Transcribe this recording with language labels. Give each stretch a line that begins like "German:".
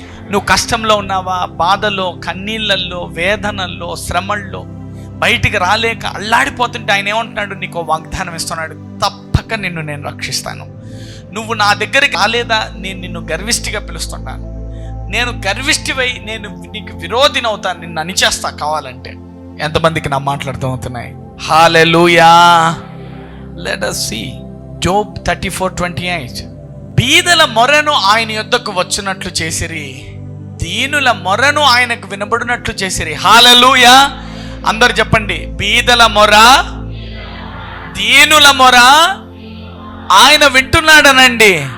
Telugu: నువ్వు కష్టంలో ఉన్నావా, బాధలో, కన్నీళ్ళల్లో, వేదనల్లో, శ్రమల్లో బయటికి రాలేక అల్లాడిపోతుంటే ఆయన ఏమంటున్నాడు? నీకు వాగ్దానం ఇస్తున్నాడు, తప్పక నేను రక్షిస్తాను. నువ్వు నా దగ్గరికి రాలేదా, నేను నిన్ను గర్విష్ఠిగా పిలుస్తున్నాను. నేను గర్విష్ఠివై నేను నీకు విరోధిని అవుతాను, నిన్ను అణిచేస్తా కావాలంటే. ఎంతమందికి నా మాటలు అర్థమవుతున్నాయి? హల్లెలూయా.
English: Let us see Job 34:28.
Telugu: బీదల మొరను ఆయన యొద్దకు వచ్చినట్లు చేసిరి, దీనుల మొరను ఆయనకు వినబడినట్లు చేసిరి. హల్లెలూయా. అందరు చెప్పండి. బీదల మొర, దీనుల మొర ఆయన వింటున్నాడనండి.